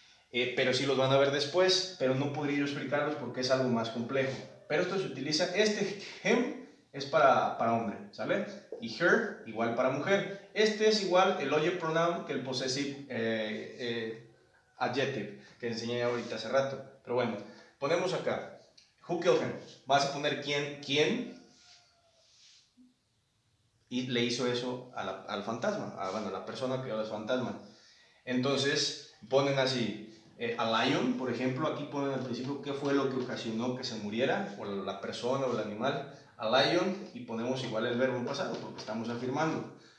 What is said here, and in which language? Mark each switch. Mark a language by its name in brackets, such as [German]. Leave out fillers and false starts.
[Spanish] Pero sí los van a ver después, pero no podría yo explicarlos porque es algo más complejo. Pero esto se utiliza, him es para hombre, ¿sale? Y her igual para mujer. Este es igual el object pronoun que el possessive adjective que enseñé ahorita hace rato. Pero bueno, ponemos acá, [English] who killed him. [Spanish] Vas a poner quién y le hizo eso al fantasma, a la persona que era el fantasma. Entonces ponen así, [English] a lion, [Spanish] por ejemplo, aquí ponen al principio qué fue lo que ocasionó que se muriera, o la persona o el animal, a lion, y ponemos igual el verbo en pasado, porque estamos afirmando.